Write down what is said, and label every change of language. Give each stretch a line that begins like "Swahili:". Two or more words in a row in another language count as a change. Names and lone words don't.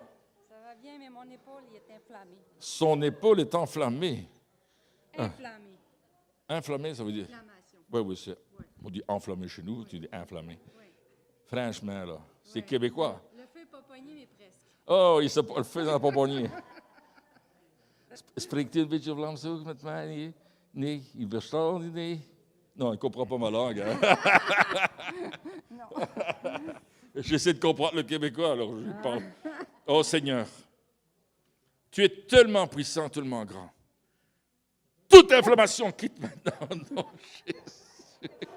French: Ça va bien, mais mon épaule il est inflammée. Son épaule est enflammée. Inflammée. Inflammée, ça veut dire? Inflammation. Oui, c'est. On dit enflammé chez nous, tu dis inflammé. Oui. Franchement, là, c'est Ouais. québécois. Le feu n'est pas pogné, mais presque. Oh, il le fait dans la pomponnier.
Dutch: Spreekt u een beetje Vlaams ook met mij? Nee, nee, il verstaat niet, nee.
French: Non, il ne comprend pas ma langue. Hein? J'essaie de comprendre le québécois, alors je lui parle. Oh Seigneur, tu es tellement puissant, tellement grand. Toute inflammation quitte maintenant.